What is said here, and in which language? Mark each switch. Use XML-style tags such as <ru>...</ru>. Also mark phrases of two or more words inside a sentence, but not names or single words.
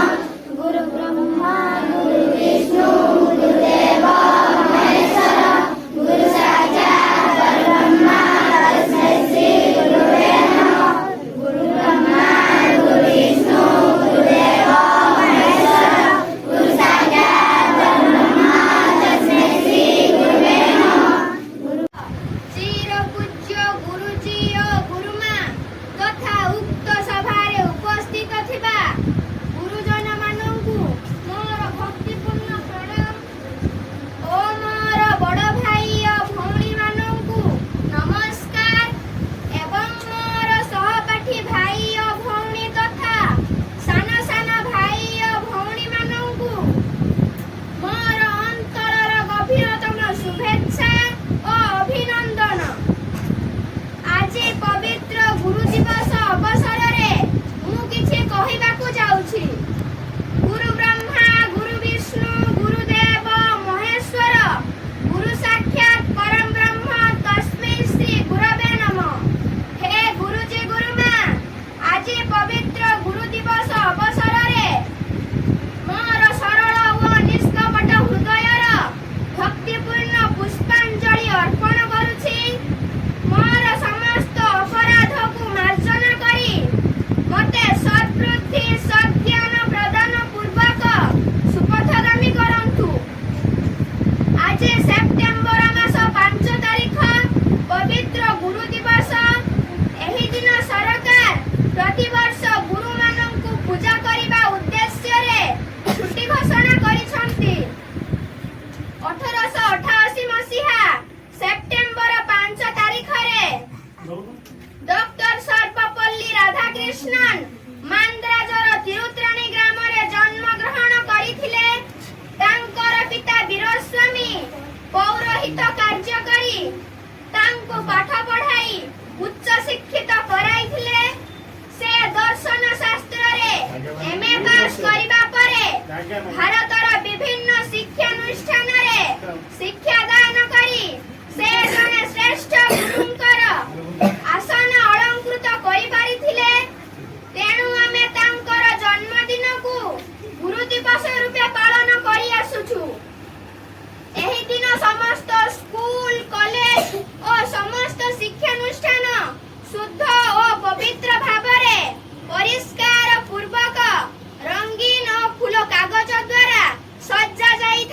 <sa>गुरु ब्रह्मा गुरु विष्णु गुरुदेवो महेश्वरा गुरु साक्षात् परब्रह्मा तस्मै श्री गुरुवे नमः। गुरु ब्रह्मा गुरु विष्णु गुरुदेवो महेश्वरा गुरु साक्षात् परब्रह्मा तस्मै श्री गुरुवे नमः।</sa> <or>ଚିର ପୂଜ୍ୟ ଗୁରୁଜୀ ଓ ଗୁରୁମା ତଥା ଉକ୍ତ ସଭାରେ ଉପସ୍ଥିତ ଥିବା ଗୁରୁଜନ ମାନଙ୍କୁ ମୋର ଭକ୍ତିପୂର୍ଣ୍ଣ ପ୍ରଣାମ ଓ ମୋର ବଡ଼ ଭାଇ ଓ ଭଉଣୀ ମାନଙ୍କୁ ନମସ୍କାର ଏବଂ ମୋର ସହପାଠୀ ଭାଇ ଓ ଭଉଣୀ ତଥା ସାନ ସାନ ଭାଇ ଓ ଭଉଣୀ ମାନଙ୍କୁ ମୋର ଅନ୍ତରର ଗଭୀରତମ ଶୁଭେଚ୍ଛା ଓ ଅଭିନନ୍ଦନ। ଆଜି ପବିତ୍ର ଗୁରୁ ଦିବସ ଅବସର ରେ ମୁଁ କିଛି କହିବାକୁ ଯାଉଛି।</or> <sa>गुरु ब्रह्मा गुरु विष्णु गुरुदेव महेश्वर गुरु साक्षात् परम ब्रह्म तस्मै श्री गुरवे नमः।</sa> <or>ହେ ଗୁରୁଜୀ ଗୁରୁମା ଆଜି ପବିତ୍ର ଗୁରୁ ଦିବସ ଅବସର ରେ ମୋର ସରଳ ବ ନିଷ୍କପଟ ହୃଦୟର ଭକ୍ତିପୂର୍ଣ୍ଣ ପୁଷ୍ପାଞ୍ଜଳି ଅର୍ପଣ କରୁଛି। ମୋର ସମସ୍ତ ଅପରାଧ କୁ ମାର୍ଜନା କରି ମତେ ସଦ୍‌ବୁଦ୍ଧି ସଦ୍‌ଜ୍ଞାନ ପ୍ରଦାନ ପୂର୍ବକ ସୁପଥଗାମୀ କରନ୍ତୁ। ଆଜି ସେପ୍ଟେମ୍ବର ମାସ 5 ତାରିଖ ପବିତ୍ର ଗୁରୁ ଦିବସ। ଏହି ଦିନ ସରକାର ପ୍ରତିବର୍ଷ ଗୁରୁ ମାନଙ୍କୁ ପୂଜା କରିବା ଉଦ୍ଦେଶ୍ୟ ରେ ଛୁଟି ଘୋଷଣା କରିଛନ୍ତି। 1888 ମସିହା ସେପ୍ଟେମ୍ବର 5 ତାରିଖ ରେ ଡକ୍ଟର ସର୍ବପଲ୍ଲୀ ରାଧାକୃଷ୍ଣନ ମାନ୍ଦ୍ରାଜର ତିରୁତ୍ତାଣି ଗ୍ରାମ ରେ ଜନ୍ମ ଗ୍ରହଣ କରିଥିଲେ। ତାଙ୍କର ପିତା ବୀରସ୍ୱାମୀ ପୌରୋହିତ କାର୍ଯ୍ୟ କରି ତାଙ୍କୁ ପାଠ ପଢ଼ାଇ ଉଚ୍ଚ ଶିକ୍ଷିତ କରାଇଥିଲେ। ସେ ଦର୍ଶନ ଶାସ୍ତ୍ର ରେ ଏମଏ ପାସ କରିବା ପରେ ଭାରତର ବିଭିନ୍ନ ଶିକ୍ଷାନୁଷ୍ଠାନ ରେ ଶିକ୍ଷା ଦାନ କରି ସେ ଜଣେ ଶ୍ରେଷ୍ଠ ଗୁରୁଙ୍କର ଆସନ ଅଳଙ୍କୃତ କରି ପାରିଥିଲେ। ତେଣୁ ଆମେ ତାଙ୍କର ଜନ୍ମଦିନ କୁ ଗୁରୁ ଦିବସ ରୂପେ ପାଳନ କରି ଆସୁଛୁ। ଏହି ଦିନ ସମସ୍ତ</or> <en>school college</en> <or>ଓ ସମସ୍ତ ଶିକ୍ଷାନୁଷ୍ଠାନ ଶୁଦ୍ଧ ଓ ପବିତ୍ର ଭାବରେ ପରିଷ୍କାର ପୂର୍ବକ ରଙ୍ଗୀନ ଓ ଫୁଲ କାଗଜ ଦ୍ୱାରା ସଜ୍ଜା</or>